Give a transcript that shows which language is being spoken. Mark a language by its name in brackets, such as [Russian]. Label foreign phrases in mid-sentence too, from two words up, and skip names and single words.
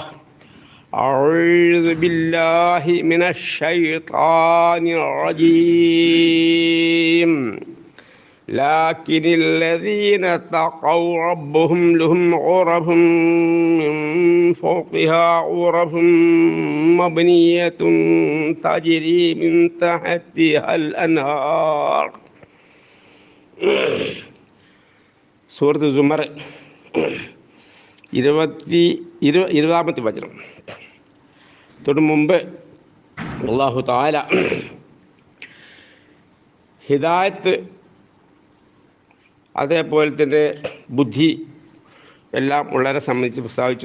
[Arabic] أعوذ بالله من الشيطان الرجيم. لكن الذين اتقوا ربهم لهم غرف من فوقها غرف مبنية تجري من تحتها الأنهار. [Malayalam] സൂറത്ത് സുമർ 20 വചനം. തൊട്ട് മുമ്പ് [Arabic] الله تعالى [Malayalam] ഹിദായത്ത് അതേപോലെ തന്നെ ബുദ്ധി എല്ലാം ഉള്ളവരെ സംബന്ധിച്ച് പ്രസ്താവിച്ചു.